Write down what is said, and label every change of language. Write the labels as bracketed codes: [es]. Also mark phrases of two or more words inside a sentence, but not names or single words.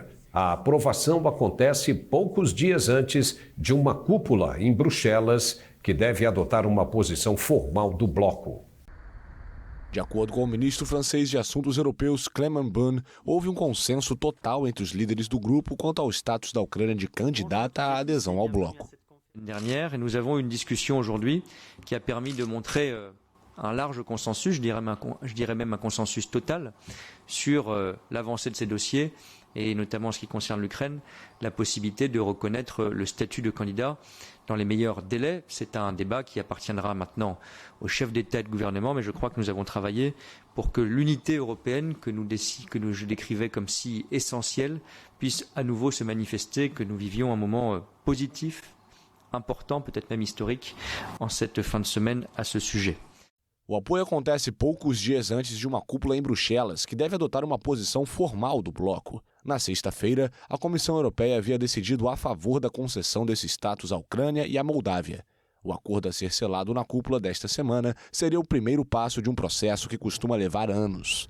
[pt] A aprovação acontece poucos dias antes de uma cúpula em Bruxelas que deve adotar uma posição formal do bloco. De acordo com o ministro francês de Assuntos Europeus, Clément Beaune, houve um consenso total entre os líderes do grupo quanto ao status da Ucrânia de candidata à adesão ao bloco. [fr] Dernière, et nous avons une discussion aujourd'hui qui a permis de montrer un large consensus, je dirais même un consensus total sur l'avancée de ces dossiers et notamment en ce qui concerne l'Ukraine, la possibilité de reconnaître le statut de candidat dans les meilleurs délais. C'est un débat qui appartiendra maintenant aux chefs d'État et de gouvernement, mais je crois que nous avons travaillé pour que l'unité européenne que je décrivais comme si essentielle puisse à nouveau se manifester, que nous vivions un moment positif, important, peut-être même historique, en cette fin de semaine à ce sujet. [pt] O apoio acontece poucos dias antes de uma cúpula em Bruxelas, que deve adotar uma posição formal do bloco. Na sexta-feira, a Comissão Europeia havia decidido a favor da concessão desse status à Ucrânia e à Moldávia. O acordo a ser selado na cúpula desta semana seria o primeiro passo de um processo que costuma levar anos.